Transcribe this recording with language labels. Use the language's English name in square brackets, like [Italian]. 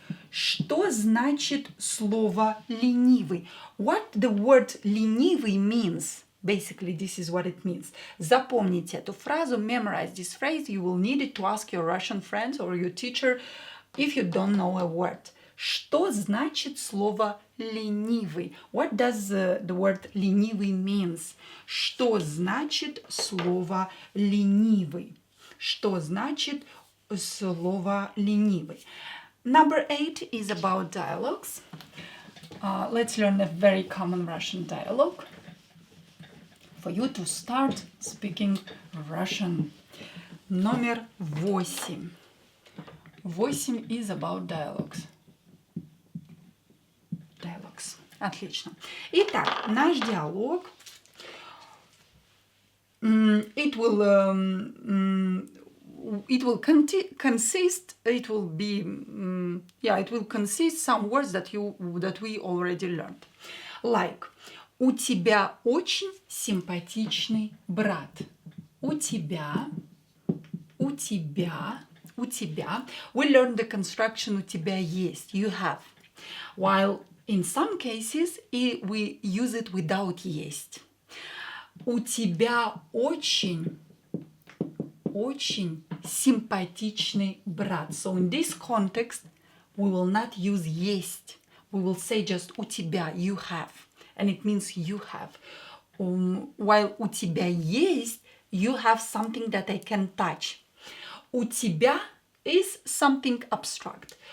[Russian] Что значит слово ленивый? [English] What the word ленивый means? Basically, this is what it means. [Russian] Запомните эту фразу, [English] memorize this phrase. You will need it to ask your Russian friends or your teacher if you don't know a word. [Russian] Что значит слово ленивый? [English] What does the word ленивый means? [Russian] Что значит слово ленивый? Что значит слово ленивый? [English] Number 8 is about dialogues. Let's learn a very common Russian dialogue for you to start speaking Russian. [Russian] Номер 8. [English] 8 is about dialogues. [Russian] Отлично. Итак, наш диалог. [English] It will consist some words that we already learned. [Russian] Like, у тебя очень симпатичный брат. У тебя. [English] We learned the construction у тебя есть. You have. While in some cases we use it without есть. [Russian] У тебя очень симпатичный брат. [English] So in this context, we will not use есть. We will say just у тебя, you have. And it means you have. While у тебя есть, you have something that I can touch. У тебя is something abstract.